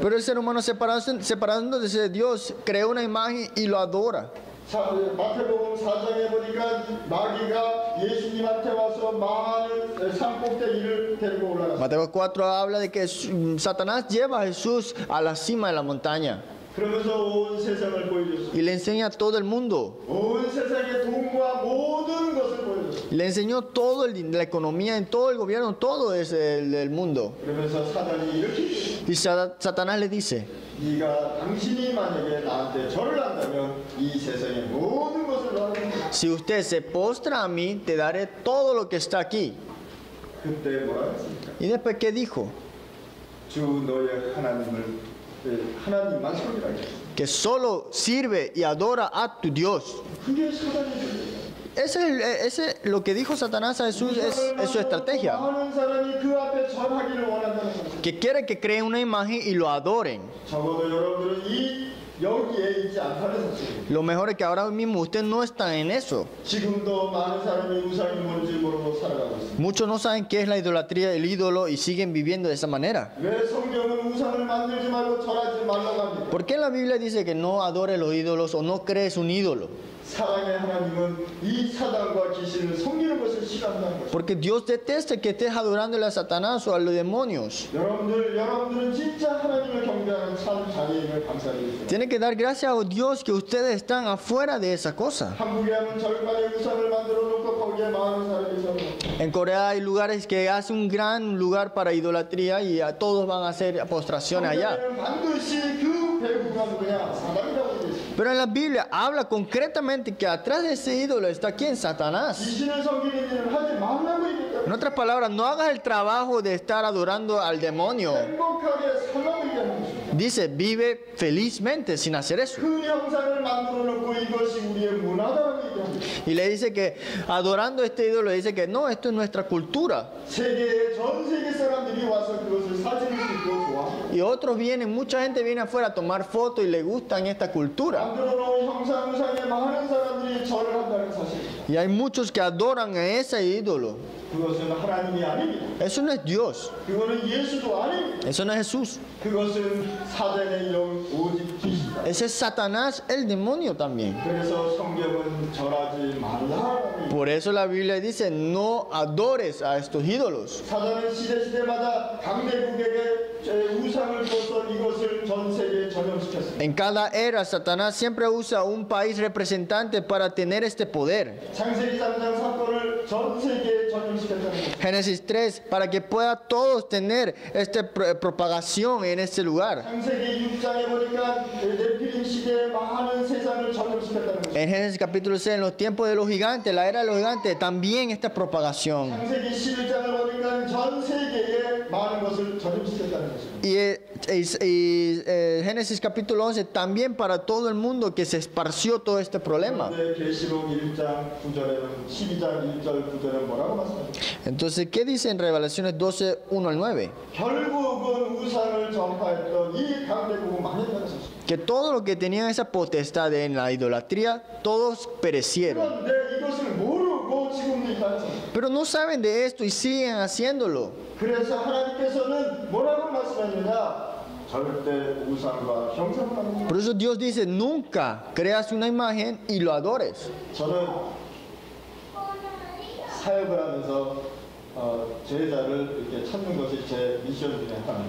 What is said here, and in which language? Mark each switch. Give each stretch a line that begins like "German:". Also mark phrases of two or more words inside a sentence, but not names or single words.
Spanish: Pero el ser humano separándose de Dios, creó una imagen y lo adora.
Korean: 마태복음 4장에 보니까 마귀가 예수님한테 와서 많은 산꼭대기를 데리고 올라갔어요.
Spanish: Mateo 4 habla de que Satanás lleva a Jesús a la cima de la montaña
Korean: 그러면서 온 세상을 보여줬어요.
Spanish: y le enseña a todo el mundo.
Korean: 온 세상의 돈과 모든 것을 보여줬어요.
Spanish: Le enseñó todo la economía, en todo el gobierno, todo es el mundo.
Korean: 그러면서 사단이 이렇게
Spanish: Y Satanás le dice,
Korean: 네가 당신이 만약에 나한테 절을 한다면 이 세상의 모든 것을 너한테
Spanish: si usted se postra a mí, te daré todo lo que está aquí.
Korean: 그때 뭐라 했습니까?
Spanish: Y después, ¿qué dijo?
Korean: 주 너의 하나님만 섬기라 했어요.
Spanish: Que solo sirve y adora a tu Dios.
Korean: 그게 사단의 존재예요.
Spanish: Ese lo que dijo Satanás a Jesús es su estrategia.
Korean: 많은 사람이 그 앞에 절하기를 원한다는 거죠.
Spanish: Que quiere que creen una imagen y lo adoren.
Korean: 적어도 여러분들은 여기에 있지 않다는 사실이에요.
Spanish: Lo mejor es que ahora mismo usted no está en eso.
Korean: 지금도 많은 사람이 우상이 뭔지 모르고 살아가고 있습니다.
Spanish: Muchos no saben qué es la idolatría, el ídolo y siguen viviendo de esa manera.
Korean: 왜 성경은 우상을 만들지 말고 절하지 말라고 합니까?
Spanish: ¿Por qué la Biblia dice que no adores los ídolos o no crees un ídolo?
Korean: 사랑의 하나님은 이 사단과 귀신을 섬기는 것을 싫어한다는 것입니다.
Spanish: Porque Dios detesta que estés adorándole a Satanás o a los demonios.
Korean: 여러분들은 진짜 하나님을 경배하는 참 자리임을 감사드립니다.
Spanish: Tiene que dar gracias a Dios que ustedes están afuera de esa cosa.
Korean: 한국에 하면 절간에 우상을 만들어 놓고 거기에 많은 사람이 서는
Spanish: En Corea hay lugares que hacen un gran lugar para idolatría y a todos van a hacer postraciones allá.
Korean: 반드시 그 배후가 누구냐? 사단이라고 되어 있습니다.
Spanish: Pero en la Biblia habla concretamente que atrás de ese ídolo está quién? Satanás.
Korean: 귀신을 섬기는 일을 하지 말라고 얘기했다.
Spanish: En otras palabras, no hagas el trabajo de estar adorando al demonio.
Korean: 행복하게 살라고 얘기하는 것입니다.
Spanish: Dice, vive felizmente sin hacer eso.
Korean: 그 형상을 만들어 놓고 이것이 우리의 문화다라고 얘기합니다.
Spanish: Y le dice que adorando este ídolo, dice que no, esto es nuestra cultura.
Korean: 전 세계 사람들이 와서 그것을 사진을 찍고 좋아합니다.
Spanish: Y otros vienen, mucha gente viene afuera a tomar fotos y le gustan esta cultura.
Korean: 만들어 놓은 형상 우상에 많은 사람들이 절을 한다는 사실입니다.
Spanish: Y hay muchos que adoran a ese ídolo.
Korean: 그것은 하나님이 아닙니다.
Spanish: Eso no es Dios.
Korean: 그거는 예수도 아닙니다.
Spanish: Eso no es Jesús.
Korean: 그것은 사단의 영 오직 귀신이다.
Spanish: Ese es Satanás, el demonio también.
Korean: 그래서 성경은 절하지 말라.
Spanish: Por eso la Biblia dice, no adores a estos ídolos.
Korean: 사단은 시대마다 강대국에게 우상을 줘서 이것을 전 세계에 전염시켰습니다.
Spanish: En cada era, Satanás siempre usa un país representante para tener este poder.
Korean: 창세기 3장 사건을 전 세계에 전염시켰다는 겁니다.
Spanish: Génesis 3, para que pueda todos tener esta propagación en este lugar.
Korean: 창세기 6장에 보니까 네피림 시대에 많은 세상을 전염시켰다는 겁니다.
Spanish: En Génesis capítulo 6, en los tiempos de los gigantes, la era de los gigantes, también esta propagación.
Korean: 창세기 11장을 보니까 전 세계에 많은 것을 전염시켰다는 것입니다.
Spanish: Génesis capítulo 11 también para todo el mundo que se esparció todo este problema.
Korean: 그런데 계시록 1장 9절에는 12장 1절 9절에 뭐라고 말씀하십니까?
Spanish: Entonces, ¿qué dice en Revelaciones 12, 1 al 9?
Korean: 결국은 우상을 전파했던 이 강대국은 망했다는 것입니다.
Spanish: Que todo lo que tenían esa potestad en la idolatría, todos perecieron.
Korean: 그런데 이것을 모르고 지금도 있다는 것입니다.
Spanish: Pero no saben de esto y siguen haciéndolo.
Korean: 그래서 하나님께서는 뭐라고 말씀하느냐? 절대 우상과 형상을 하는.
Spanish: Por eso Dios dice, nunca creas una imagen y lo adores.
Korean: 저는 사역을 하면서 제자를 이렇게 찾는 것이 제 미션 중에 하나입니다.